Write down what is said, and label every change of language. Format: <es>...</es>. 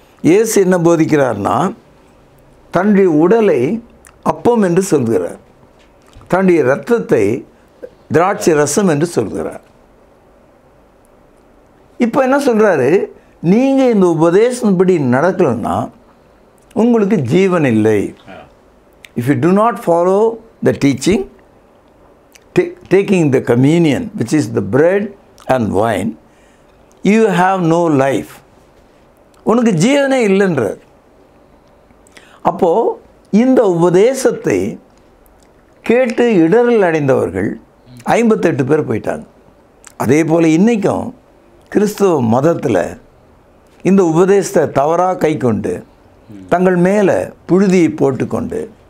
<ta>இயேசு என்ன போதிக்கிறார்னா, தன்னுடைய உடலை அப்பம் என்று சொல்கிறார், தன்னுடைய இரத்தத்தை திராட்சை ரசம் என்று சொல்கிறார். இப்போ என்ன சொல்கிறாரு, நீங்கள் இந்த உபதேசப்படி நடக்கலைன்னா உங்களுக்கு ஜீவன் இல்லை.</ta> <en>If you do not follow the teaching, taking the communion, which is the bread and wine, you have no life.</en> <ta>உனக்கு ஜீவனே இல்லைன்றார். அப்போது இந்த உபதேசத்தை கேட்டு இடரல் அடைந்தவர்கள் 58 பேர் போயிட்டாங்க. அதே போல் இன்றைக்கும் கிறிஸ்துவ மதத்தில் இந்த உபதேசத்தை தவறாக கை கொண்டு தங்கள் மேலே புழுதியை போட்டுக்கொண்டு</ta>